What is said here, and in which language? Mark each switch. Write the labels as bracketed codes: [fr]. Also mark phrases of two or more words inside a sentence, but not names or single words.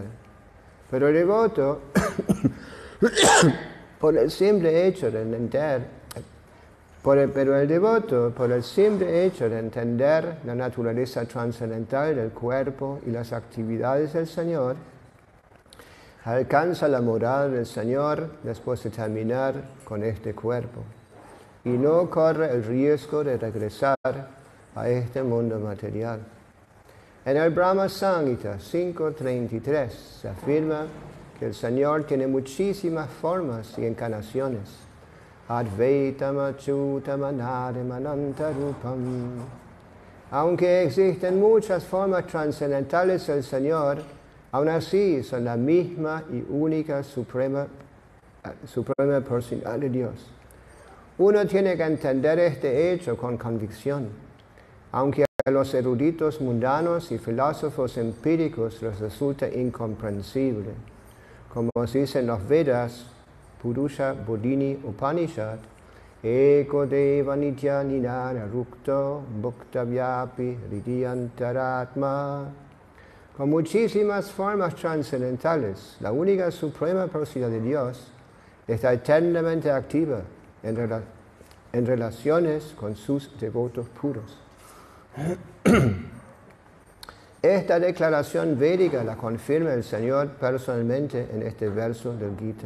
[es] Pero el devoto, por el simple hecho de entender la naturaleza trascendental del cuerpo y las actividades del Señor, alcanza la morada del Señor después de terminar con este cuerpo y no corre el riesgo de regresar a este mundo material. En el Brahma Samhita 5.33 se afirma que el Señor tiene muchísimas formas y encarnaciones. [sa] अद्वैतम् अच्युतम् अनादम् अनन्तरूपम्. [es] Aunque existen muchas formas trascendentales del Señor, aún así son la misma y única suprema personalidad de Dios. Uno tiene que entender este hecho con convicción, aunque a los eruditos mundanos y filósofos empíricos les resulta incomprensible. Como se dice en los Vedas, Purusha Bodhini Upanishad, [sa] एको देव नित्य निनार रुक्तो भुक्त व्यापी हृदियन्तरात्मा. [es] Con muchísimas formas trascendentales, la única suprema personalidad de Dios está eternamente activa en relaciones con sus devotos puros. Esta declaración védica la confirma el Señor personalmente en este verso del Gita.